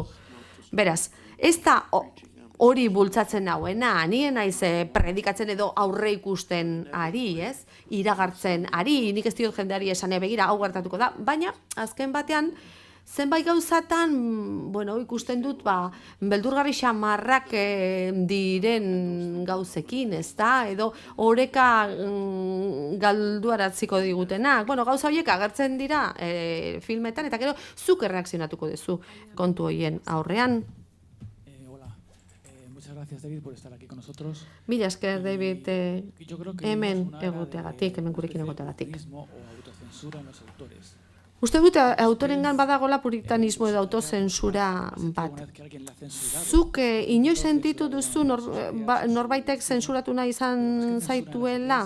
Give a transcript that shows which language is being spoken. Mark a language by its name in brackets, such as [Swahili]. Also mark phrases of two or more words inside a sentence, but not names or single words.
[Basque] Beraz, ez da hori bultzatzen nauena, nien naiz predikatzen edo aurre ikusten ari, iragartzen ari, nik ez diot jendeari esan begira, hau gertatuko da, baina azken batean, zenbait gauzatan, ikusten dut, beldurgarri xamarrak diren gauzekin, ez da? Edo oreka galduaratziko digutenak. Gauza horiek agertzen dira filmetan, eta gero zuk erreakzionatuko duzu kontu horien aurrean. [Spanish] Gracias, David, por estar aquí con nosotros. [Basque] Mila esker, David, hemen egoteagatik, hemen gurekin egoteagatik. Uste dut, autorengan badagola puritanismo edo autozensura bat. Zuk inoiz sentitu duzu norbaitek zensuratu nahi izan zaituela?